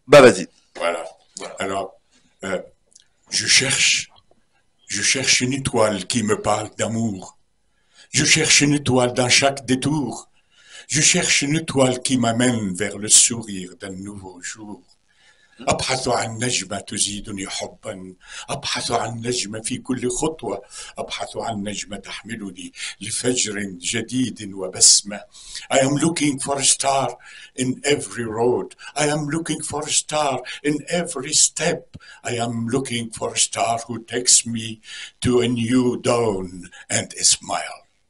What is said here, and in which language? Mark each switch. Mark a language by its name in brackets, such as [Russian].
[French] Bah vas-y. Voilà. Alors, je cherche une étoile qui me parle d'amour. Je cherche une étoile dans chaque détour. Je cherche une étoile qui m'amène vers le sourire d'un nouveau jour. [Arabic] أبحث عن نجمة تزيدني حبا أبحث عن نجمة في كل خطوة أبحث عن نجمة تحملني لفجر جديد وبسمة. [English] I am looking for a star in every road. I am looking for a star in every step. I am looking for a star who takes me to a new dawn and a smile.